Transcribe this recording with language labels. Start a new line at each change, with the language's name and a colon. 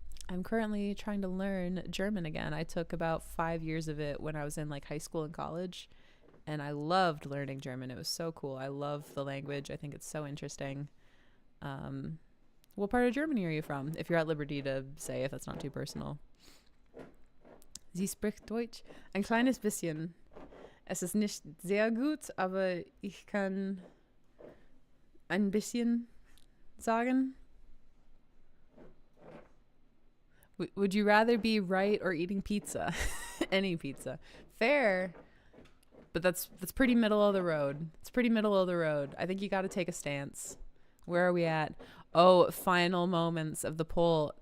English: I'm currently trying to learn German again. I took about 5 years of it when I was in like high school and college, and I loved learning German. It was so cool. I love the language. I think it's so interesting. What part of Germany are you from? If you're at liberty to say, if that's not too personal.
German: Sie spricht Deutsch. Ein kleines bisschen. Es ist nicht sehr gut, aber ich kann ein bisschen sagen.
English: Would you rather be right or eating pizza? Any pizza. Fair. But that's pretty middle of the road. It's pretty middle of the road. I think you got to take a stance. Where are we at? Oh, final moments of the poll.